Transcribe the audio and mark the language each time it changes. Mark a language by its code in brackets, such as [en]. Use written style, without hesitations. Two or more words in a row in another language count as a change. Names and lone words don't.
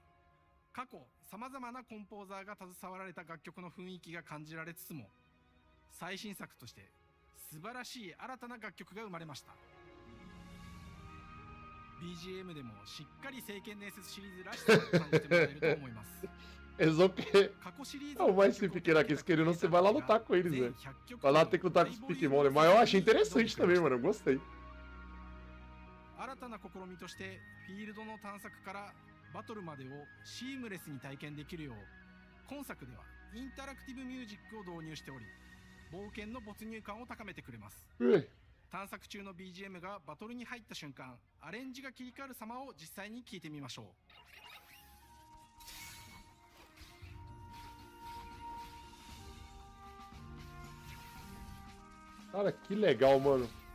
[ja] 過去さまざまなコンポーザーが携わられた楽曲の雰囲気が感じられつつも、最新作として素晴らしい新たな楽曲が生まれました。 BGM でもしっかり聖剣伝説シリーズらしさを感じてもらえると思います。 [pt] É só que é o mais pequeno aqui, querendo você vai lá lutar com eles, né? Vai lá ter que lutar com os Pokémon, né? Mas eu achei interessante também, mano. Eu gostei. [ja] 新たな試みとしてフィールドの探索からバトルまでをシームレスに体験できるよう、今作ではインタラクティブミュージックを導入しており、冒険の没入感を高めてくれます。探索中の BGM がバトルに入った瞬間、アレンジが切り替わる様を実際に聞いてみましょう。 [pt] Cara, que legal, mano.